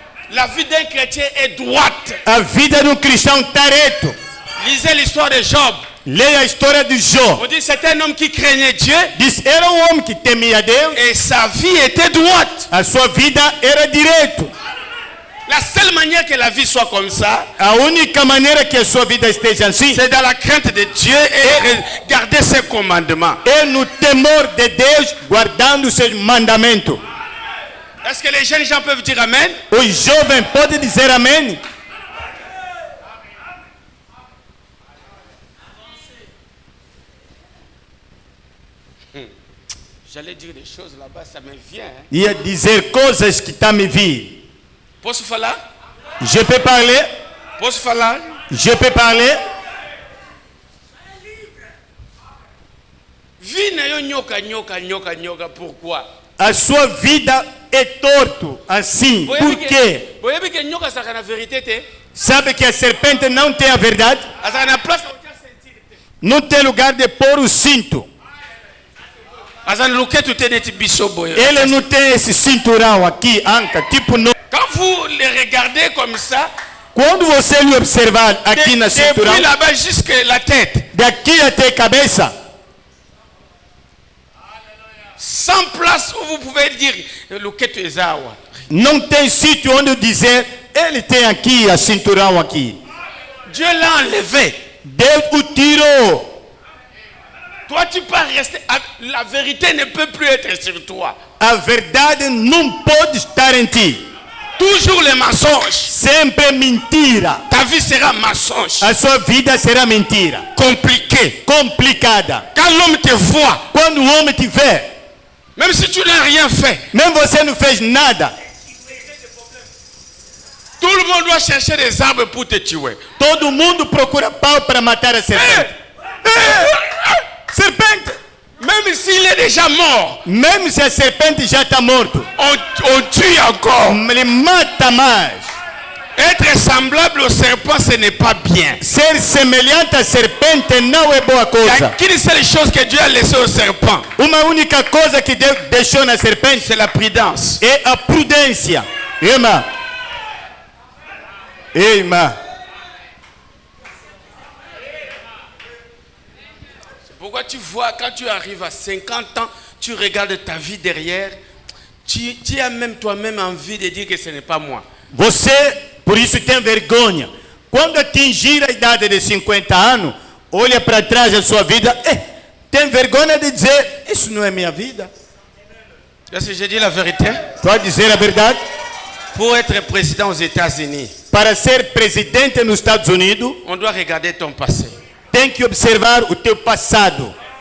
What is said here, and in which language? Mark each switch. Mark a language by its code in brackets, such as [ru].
[fr] La vie d'un chrétien est droite. [pt] A vida de cristão está reto. [fr] Lisez l'histoire de Job. [pt] Leia a história de Jó. [fr] On dit c'est un homme qui craignait Dieu [pt] Diz, era homem que temia Deus. [fr] et sa vie était droite. [pt] A sua vida era direito. [fr] La seule manière que la vie soit comme ça, [pt] A única maneira que a sua vida esteja assim [fr] c'est dans la crainte de Dieu et garder ses commandements. [pt] é no temor de Deus, guardando seus mandamentos. [fr] Est-ce que les jeunes gens peuvent dire Amen? [pt] O jovem pode dizer amém? [fr] J'allais dire des choses là-bas, ça me vient. Hein. [pt] Ia dizer coisas que está me vir. Posso falar? [fr] Je peux parler? [pt] Posso falar? [fr] Je peux parler? [ln] Vie na yo nyoka nyoka nyoka nyoka, pourquoi? [pt] A sua vida é torto assim. Por quê? [ln] Boyebi que nyoka saka na vérité te? [pt] Sabe que a serpente não tem a verdade? [fr] Asaka na place où tu as senti te. [pt] Não tem lugar de pôr o cinto. [ln] Asaka na luketu te neti biso boye. [pt] Ele não tem esse cinturão aqui, anca, tipo no... [fr] Quand vous les regardez comme ça, [pt] Quando você lhe observar aqui na cinturão, [fr] depuis là-bas jusqu'à la tête, [pt] daqui até a cabeça, [fr] sans place où vous pouvez dire [ln] luketu ezawa. [pt] não tem sítio onde dizer, ele tem aqui a cinturão aqui. [fr] Dieu l'a enlevé. [pt] Deus o tirou. [fr] Toi, tu peux rester. La vérité ne peut plus être sur toi. [pt] A verdade não pode estar em ti. [fr] Toujours les mensonges. [pt] Sempre mentira. [fr] Ta vie sera mensonge. [pt] A sua vida será mentira. [fr] Compliquée. [pt] Complicada. [fr] Quand l'homme te voit, [pt] Quando o homem te vê, [fr] même si tu n'as rien fait, [pt] mesmo você não fez nada, [fr] tout le monde doit chercher des armes pour te tuer. [pt] todo mundo procura pau para matar a serpente. Serpente! [fr] Même s'il est déjà mort, [pt] Mesmo se a serpente já está morto, [fr] on tue encore. [pt] ele mata mais. [fr] Être semblable au serpent, ce n'est pas bien. [pt] Ser semelhante à serpente não é boa [fr] Il y a qu'une seule chose que Dieu a laissée au serpent, [pt] Uma única coisa que Deus deixou na serpente c'est la prudence. é a prudência. Irmã. Irmã. [fr] Pourquoi tu vois, quand tu arrives à 50 ans, tu regardes ta vie derrière, tu as même toi-même envie de dire que ce n'est pas moi. [pt] Você, por isso, tem vergonha. Quando atingir a idade de 50 anos, olha para trás da sua vida, tem vergonha de dizer, isso não é minha vida. [fr] Est-ce que j'ai dit la vérité? [pt] Pode dizer a verdade? [fr] Pour être président aux États-Unis, [pt] Para ser presidente nos Estados Unidos, [fr] on doit regarder ton passé. [pt] tem que observar o teu passado.